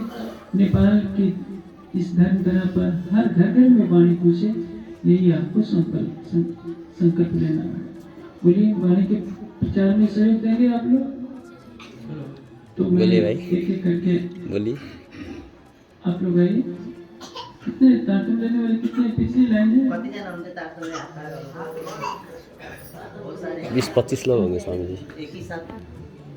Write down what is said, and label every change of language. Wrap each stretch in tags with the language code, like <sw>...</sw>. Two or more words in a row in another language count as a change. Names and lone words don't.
<hi>नेपाल की इस धर्म धरा पर हर घर घर में वाणी पूछे, यही आपको संकल्प लेना है। बोलिए, वाणी के प्रचार में सहयोग देंगे आप लोग? तो मैं बोलिए भाई। एक एक करके बोलिए। आप लोग आइए। कितने तारतम लेने वाले कितने पिछली लाइन है?</hi> <ne>कतिजना हुनुहुन्छ तारतम्य हात खडा गर्नु?</ne> <hi>बहुत सारे 20-25 लोग होंगे स्वामी जी। एक ही साथ</hi>